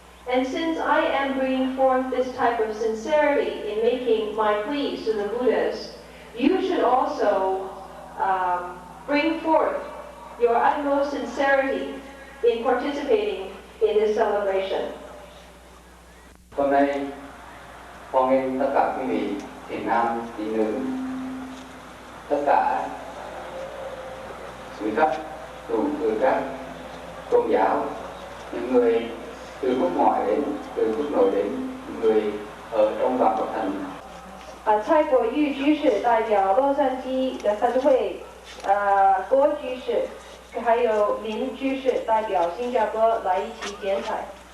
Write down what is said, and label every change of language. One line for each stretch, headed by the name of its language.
English: And since I am bringing forth this type of sincerity in making my pleas to the Buddhas, you should also bring forth your utmost sincerity in participating in this celebration.
Vietnamese: Hôm nay, hoan nghênh tất cả quý vị thiện nam, thiện nữ, tất cả quý khách, từ các tôn giáo, những người từ quốc ngoại đến, từ quốc nội đến, những người ở trong và ngoài thành.
Chinese: 蔡国玉居士代表洛杉矶的三会，郭居士，还有林居士代表新加坡来一起剪彩。